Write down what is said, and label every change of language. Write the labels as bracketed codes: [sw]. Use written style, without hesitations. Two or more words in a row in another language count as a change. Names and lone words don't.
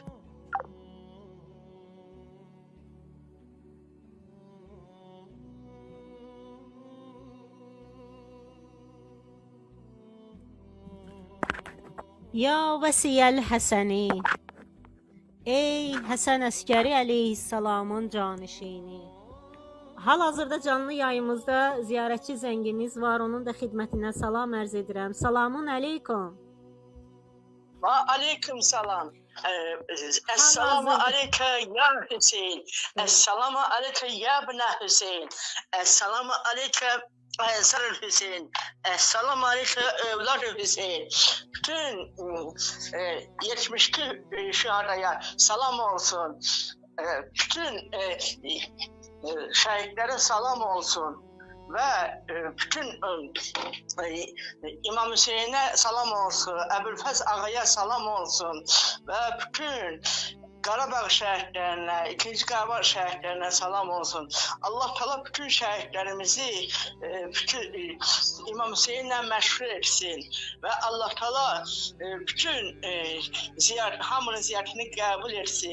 [ar] يا وصيّ الحسن, [az] ey Həsən Əskəri əleyhissalamın canişini. Hal-hazırda canlı yayımızda ziyarətçi zəngimiz var, onun da xidmətinə salam ərz edirəm. [ar] سلامٌ عليكم. [tr] Ve aleyküm selam. [ar] السلام عليك يا حسين. السلام عليك يا ابن حسين. السلام عليك ساري حسين. السلام عليك أولاد حسين. [tr] Bütün 72 şuhadaya salam olsun. bütün şehitlerin salam olsun ve bütün İmam Hüseyin'e salam olsun, Ebu'l-Fəz Ağa'ya salam olsun ve [az] bütün Qarabağ şəhidlərinə, 2-ci Qarabağ şəhidlərinə salam olsun. Allah Teala bütün şəhidlərimizi bütün İmam Hüseyinlə məşğul etsin və Allah Teala bütün hamının ziyarətini qəbul etsin.